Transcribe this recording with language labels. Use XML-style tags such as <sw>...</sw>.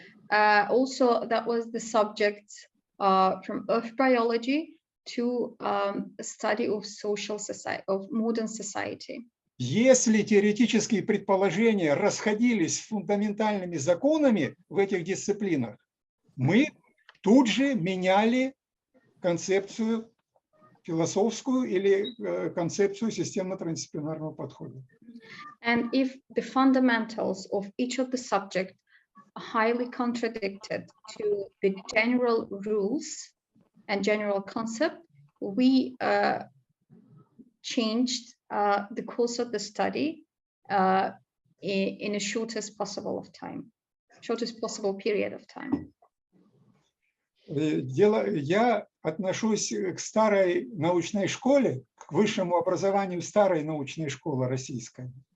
<en>Also, that was the subject from earth biology to study of social society, of modern society.</en> <ru>Если теоретические предположения расходились с фундаментальными законами в этих дисциплинах, мы тут же меняли концепцию философскую или концепцию системно-трансдисциплинарного подхода.</ru> <en>And if the fundamentals of each of the subjects highly contradicted to the general rules and general concept, we changed the course of the study in a shortest possible period of time.</en> <ru>Я отношусь к старой научной школе, к высшему образованию старой научной школы российской.</ru>